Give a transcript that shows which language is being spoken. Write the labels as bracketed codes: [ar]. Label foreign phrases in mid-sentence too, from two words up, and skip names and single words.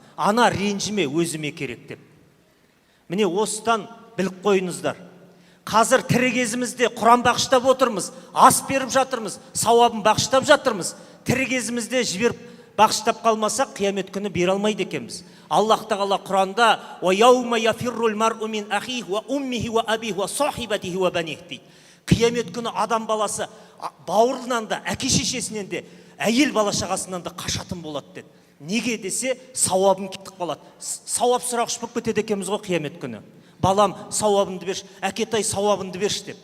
[kk] "Ана, ренжіме, өзіме керек" деп. Міне осыдан біліп қойыңыздар. Қазір тірі кезімізде Құран бағыштап отырмыз, ас беріп жатырмыз, сауабын бағыштап жатырмыз. Тірі кезімізде жіберіп бағыштап қалмасақ, қиямет күні бере алмайды екенбіз. Аллах тағала Құранда: [ar] "ويوم يفر المرء من أخيه وأمه وأبيه وصاحبته وبنيه" дейді. [kk] Қиямет күні адам баласы бауырынан да, әке шешесінен де, әйел бала шағасынан да қашатын болады деді. Неге десе, сауабын кетіп қалады. Сауап сұрағыш болып кетеді екенбіз ғой қиямет күні. "Балам, сауабыңды берші, әкетай сауабыңды берші" деп.